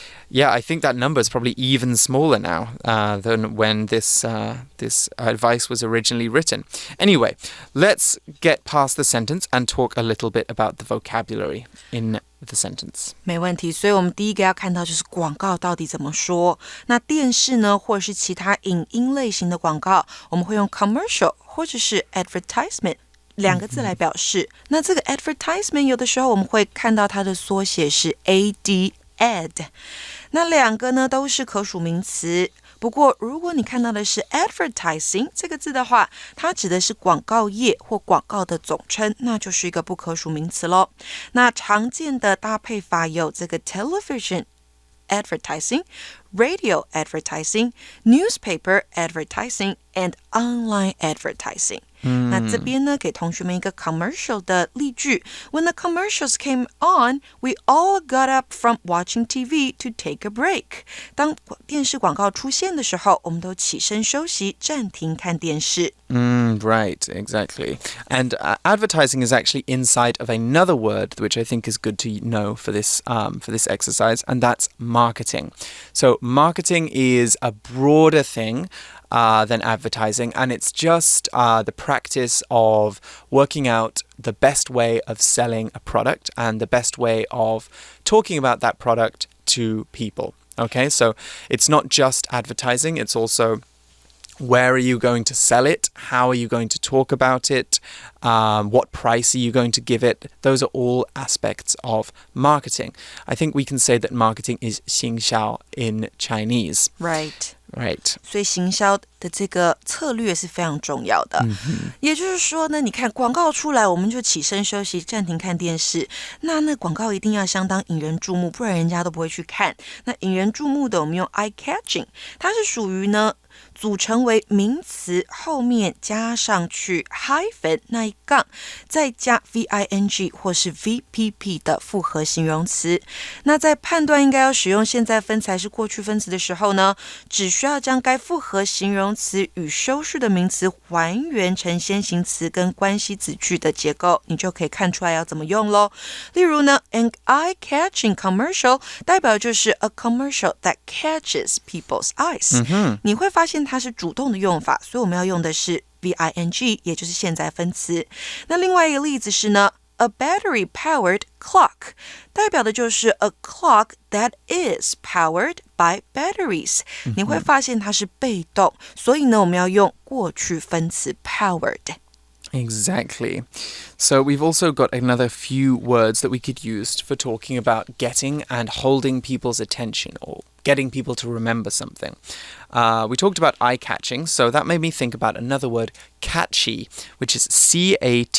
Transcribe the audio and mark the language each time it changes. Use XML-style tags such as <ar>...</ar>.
<en>Yeah, I think that number is probably even smaller now than when this advice was originally written. Anyway, let's get past the sentence and talk a little bit about the vocabulary in the sentence.</en> <zh>没问题，所以我们第一个要看到就是广告到底怎么说。那电视呢，或者是其他影音类型的广告，我们会用 commercial 或者是 advertisement 两个字来表示。那这个 advertisement 有的时候我们会看到它的缩写是 ad。那两个呢都是可数名词，不过如果你看到的是 advertising 这个字的话，它指的是广告业或广告的总称，那就是一个不可数名词咯。那常见的搭配法有这个</zh> <en>television advertising, radio advertising, newspaper advertising, and online advertising.</en> <zh>那这边呢，给同学们一个 commercial 的例句。</zh> <en>When the commercials came on, we all got up from watching TV to take a break.</en> <zh>当电视广告出现的时候，我们都起身休息，暂停看电视。</zh> <en>Right, exactly. And advertising is actually inside of another word, which I think is good to know for this exercise, and that's marketing. So marketing is a broader thing than advertising, and it's just the practice of working out the best way of selling a product and the best way of talking about that product to people. Okay, so it's not just advertising, it's also where are you going to sell it? How are you going to talk about it? What price are you going to give it? Those are all aspects of marketing. I think we can say that marketing is 行销 in Chinese. Right.</en> <zh>所以行销的这个策略是非常重要的。也就是说呢，你看广告出来，我们就起身休息，暂停看电视。那广告一定要相当引人注目，不然人家都不会去看。那引人注目的，我们用 eye-catching， 它是属于呢组成为名词后面加上去 hyphen 那一杠，再加 VING 或是 VPP 的复合形容词。那在判断应该要使用现在分词还是过去分词的时候呢，只需要将该复合形容词与修饰的名词还原成先行词跟关系子句的结构，你就可以看出来要怎么用咯。例如呢</zh> <en>an eye-catching commercial</en> <zh>代表就是</zh> <en>a commercial that catches people's eyes。</en> <zh>你会发现它是主动的用法，所以我们要用的是 VING， 也就是现在分词。那另外一个例子是呢</zh> <en>A battery-powered clock</en> <zh>代表的就是</zh> <en>a clock that is powered by batteries。</en> <zh>你会发现它是被动，所以呢，我们要用过去分词 powered。</zh> <en>Exactly. So we've also got another few words that we could use for talking about getting and holding people's attention or getting people to remember something. We talked about eye-catching, so that made me think about another word, catchy, which is C-A-T-C-H-Y.</en>